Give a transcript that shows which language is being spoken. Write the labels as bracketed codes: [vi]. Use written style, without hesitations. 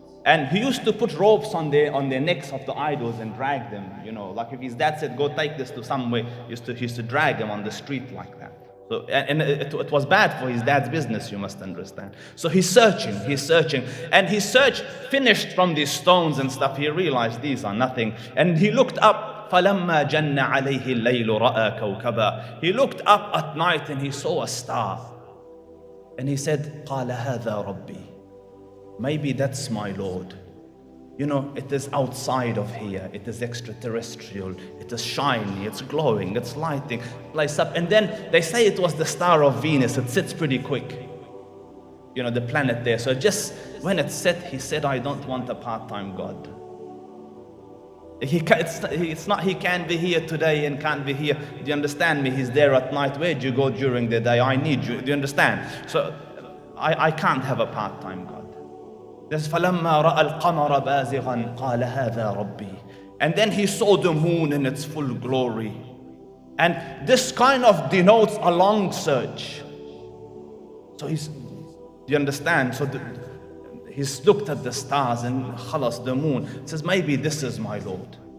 [en] And he used to put ropes on their necks of the idols and drag them, you know, like if his dad said, go take this to somewhere, he used to drag them on the street like that. So, and it was bad for his dad's business, you must understand. So he's searching, and his search finished from these stones and stuff. He realized these are nothing. And he looked up, [ar] فَلَمَّا جَنَّ عَلَيْهِ اللَّيْلُ رَأَى كَوْكَبًا. [en] He looked up at night and he saw a star. And he said, [ar] قَالَ هَذَا رَبِّي. [en] Maybe that's my Lord. You know, it is outside of here. It is extraterrestrial. It is shiny. It's glowing. It's lighting. Lights up. And then they say it was the star of Venus. It sets pretty quick. You know, the planet there. So just when it set, he said, I don't want a part-time God. He can't be here today and can't be here. Do you understand me? He's there at night. Where do you go during the day? I need you. Do you understand? So I can't have a part-time God. This [ar] فَلَمَّا رَأَى الْقَمَرَ بَازِغًا قَالَ هَذَا رَبِّي. [en] And then he saw the moon in its full glory. And this kind of denotes a long search. So do you understand? So he's looked at the stars and khalas, the moon. Says, maybe this is my Lord.